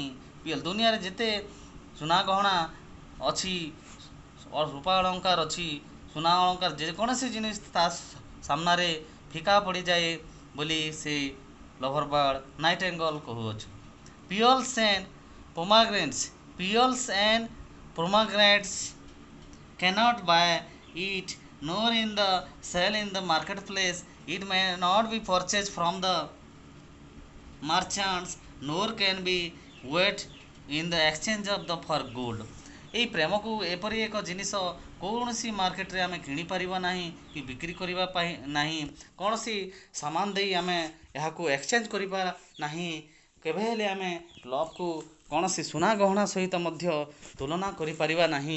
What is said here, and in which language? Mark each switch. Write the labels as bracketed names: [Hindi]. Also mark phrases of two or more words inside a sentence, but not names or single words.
[Odia] ଦୁନିଆରେ ଯେତେ ସୁନା ଗହଣା ଅଛି, ରୂପା ଅଳଙ୍କାର ଅଛି, ସୁନା ଅଳଙ୍କାର ଯେକୌଣସି ଜିନିଷ ତା ସାମ୍ନାରେ ଫିକା ପଡ଼ିଯାଏ ବୋଲି ସେ [English] lover bird nightingale [Odia] କହୁଅଛି। [English] pearls and pomegranates cannot buy it, nor in the sell in the marketplace. It may not be purchased from the merchants, nor can be weighed in the exchange of the for gold. [Odia] ଏହି ପ୍ରେମକୁ ଏପରି ଏକ ଜିନିଷ କୌଣସି ମାର୍କେଟରେ ଆମେ କିଣିପାରିବା ନାହିଁ କି ବିକ୍ରି କରିବା ପାଇଁ ନାହିଁ। କୌଣସି ସାମାନ ଦେଇ ଆମେ ଏହାକୁ ଏକ୍ସଚେଞ୍ଜ କରିବା ନାହିଁ। କେବେ ହେଲେ ଆମେ ଲଭ୍କୁ କୌଣସି ସୁନା ଗହଣା ସହିତ ମଧ୍ୟ ତୁଳନା କରିପାରିବା ନାହିଁ।